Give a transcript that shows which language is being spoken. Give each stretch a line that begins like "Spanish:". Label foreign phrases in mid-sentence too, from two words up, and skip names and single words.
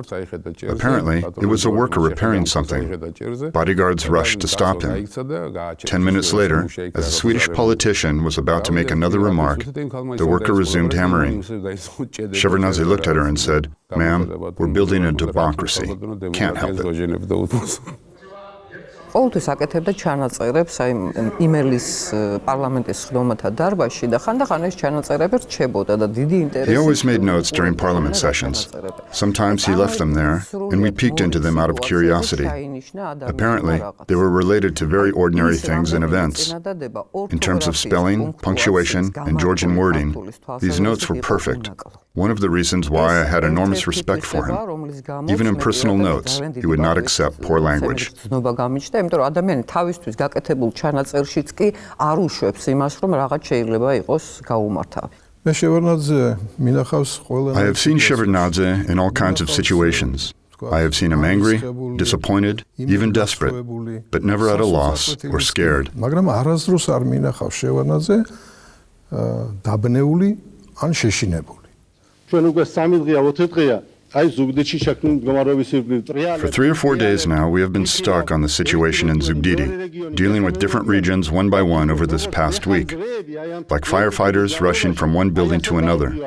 English: Apparently, it was a worker repairing something. Bodyguards rushed to stop him. 10 minutes later, as the Swedish politician was about to make another remark, the worker resumed hammering. Shevardnadze looked at her and said, "Ma'am, we're building a democracy. Can't help it."
Georgian: ყოველთვის აკეთებდა ჩანაწერებს აი იმერლის პარლამენტის ხდომათა დარბაზში და ხანდახან ეს ჩანაწერები რჩებოდა და დიდი ინტერესი.
English: He always made notes during parliament sessions. Sometimes he left them there, and we peeked into them out of curiosity. Apparently, they were related to very ordinary things and events. In terms of spelling, punctuation, and Georgian wording, these notes were perfect. One of the reasons why I had enormous respect for him. Even in personal notes, he would not accept poor language.
Georgian: იმიტომ რომ ადამიანი თავისთვის გაკეთებულ ჩანაწერშიც კი არ უშვებს იმას, რომ რაღაც შეიძლება იყოს გაუმართავი.
English: I have seen Shevardnadze in all kinds of situations. I have seen him angry, disappointed, even desperate, but never at a loss or scared. For 3 or 4 days now, we have been stuck on the situation in Zugdidi, dealing with different regions one by one over this past week, like firefighters rushing from one building to another.